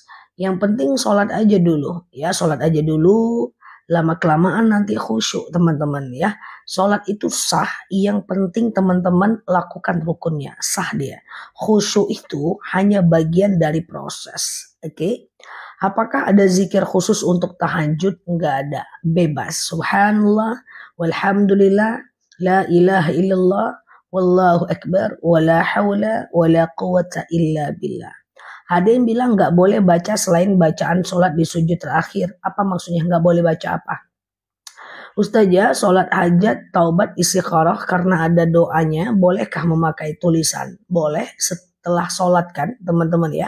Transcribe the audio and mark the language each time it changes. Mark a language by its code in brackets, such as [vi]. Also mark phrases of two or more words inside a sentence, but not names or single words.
[id] Yang penting sholat aja dulu ya, sholat aja dulu, lama kelamaan nanti khusyuk teman-teman ya. Sholat itu sah, yang penting teman-teman lakukan rukunnya, sah dia. Khusyuk itu hanya bagian dari proses. Oke. Apakah ada zikir khusus untuk tahajud? Enggak ada, bebas. [ar] سبحان الله والحمد لله ولا إله إلا الله والله أكبر ولا حول ولا قوة إلا بالله. [id] Ada yang bilang nggak boleh baca selain bacaan sholat di sujud terakhir. Apa maksudnya nggak boleh baca apa? Ustazah, sholat hajat, taubat, istikharah karena ada doanya. Bolehkah memakai tulisan? Boleh setelah sholat kan teman-teman ya.